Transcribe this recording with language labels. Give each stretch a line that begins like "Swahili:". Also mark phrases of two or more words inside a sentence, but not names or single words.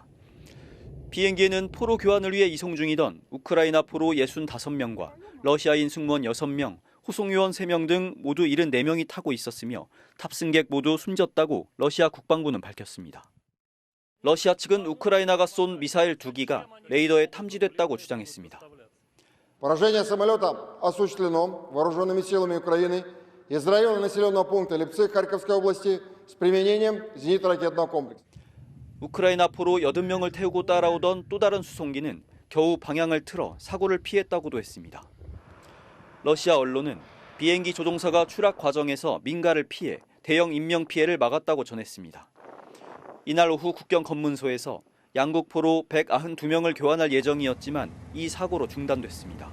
Korean: 비행기에는 포로 교환을 위해 이송 중이던 우크라이나 포로 65명과 러시아인 승무원 6명, 호송요원 3명 등 모두 74명이 타고 있었으며 탑승객 모두 숨졌다고 러시아 국방부는 밝혔습니다. 러시아 측은 우크라이나가 쏜 미사일 2기가 레이더에 탐지됐다고 주장했습니다.
Russian: Поражение самолета осуществлено вооруженными силами Украины из района населенного пункта Липцы Харьковской области с применением зенитно-ракетного комплекса.
Korean: 우크라이나 포로 80명을 태우고 따라오던 또 다른 수송기는 겨우 방향을 틀어 사고를 피했다고도 했습니다. 러시아 언론은 비행기 조종사가 추락 과정에서 민가를 피해 대형 인명피해를 막았다고 전했습니다. 이날 오후 국경 검문소에서 양국 포로 192명을 교환할 예정이었지만 이 사고로 중단됐습니다.